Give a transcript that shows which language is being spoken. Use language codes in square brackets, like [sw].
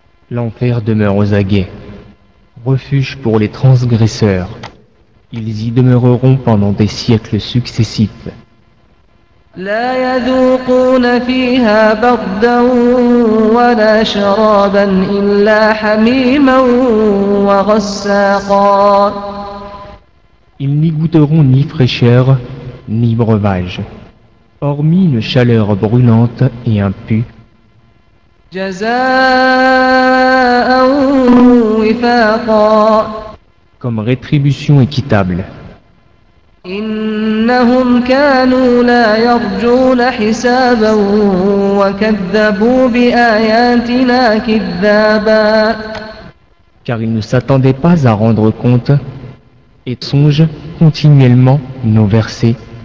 [fr] L'enfer demeure aux aguets, refuge pour les transgresseurs. Ils y demeureront pendant des siècles successifs. [ar] لا يذوقون فيها بردا ولا شرابا إلا حميما وغساقا. [fr] Ils n'y goûteront ni fraîcheur ni breuvage, hormis une chaleur brûlante et un pus. [ar] جزاء وفاقا. [fr] Comme rétribution équitable. [ar] إنهم كانوا لا يرجون حسابا وكذبوا بآياتنا كذابا. [fr] Car ils ne s'attendaient pas à rendre compte et songent continuellement nos versets.